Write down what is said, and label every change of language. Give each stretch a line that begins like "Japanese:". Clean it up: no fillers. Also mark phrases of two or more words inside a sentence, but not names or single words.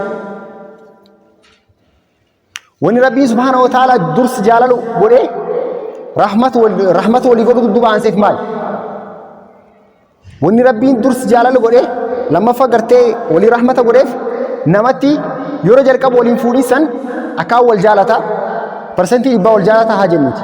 Oromo: Wani rabbii
Arabic: سبحانه وتعالى
Oromo: durs jaalalu godhe rahmata walii godhu dudduuba aanseef maal? Wani rabbiin durs jaalalu godhe lammaffaa gartee walii rahmata godheef namatti yeroo jalqaba waliin fuudhisan akkaan wal jaalata parsentii 100 wal jaalata haa jennuti.